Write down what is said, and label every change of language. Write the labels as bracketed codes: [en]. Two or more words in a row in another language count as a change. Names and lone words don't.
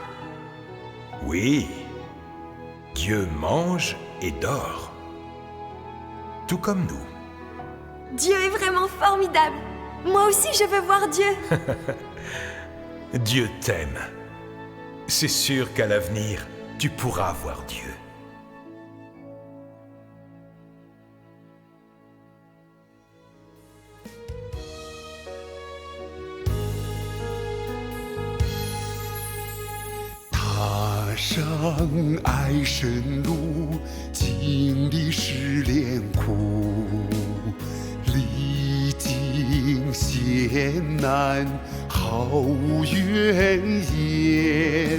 [fr] Oui, Dieu mange et dort. Tout comme nous. Dieu est vraiment formidable. Moi aussi, je veux voir Dieu. Dieu t'aime. C'est sûr qu'à l'avenir, tu pourras voir Dieu. [zh] 踏上爱神路，经历试炼苦，历经险难，毫无怨言。